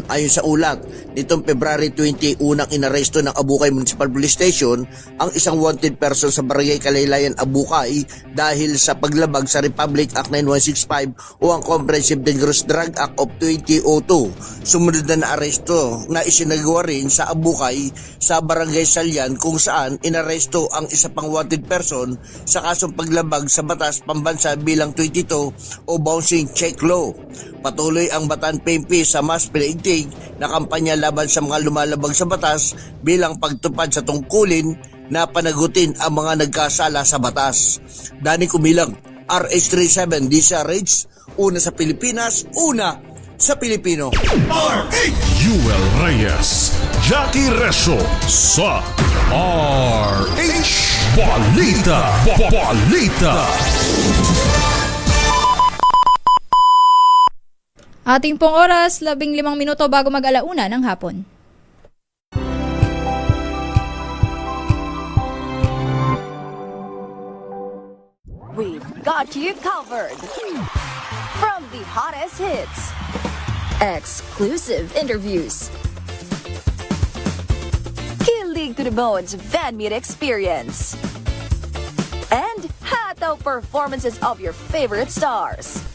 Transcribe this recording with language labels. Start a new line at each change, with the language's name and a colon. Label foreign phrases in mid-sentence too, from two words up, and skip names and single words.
Filipino: Ayon sa ulat, nitong February 20, unang inaresto ng Abukay Municipal Police Station ang isang wanted person sa Barangay Kalaylayan, Abukay dahil sa paglabag sa Republic Act 9165 o ang Comprehensive Dangerous Drug Act of 2002. Sumunod na aresto na isinagawa rin sa Abukay sa Barangay Salyan kung saan inaresto ang isa pang wanted person sa kasong paglabag sa batas pambansa bilang 22 o
English: bouncing check law.
Filipino: Patuloy ang Bataan PNP sa mas pinaigting na kampanya laban sa mga lumalabag sa batas bilang pagtupad sa tungkulin na panagutin ang mga nagkasala sa batas. Danny Kumilang, RH37 DCRH, una sa Pilipinas, una sa Pilipino. Yuel Reyes, Jackie Reso sa RH Balita. Ating pong oras, 15 minuto bago mag-alauna ng hapon.
English: We've got you covered. From the hottest hits, exclusive interviews, kilig to the bones fan meet experience, and hataw performances of your favorite stars.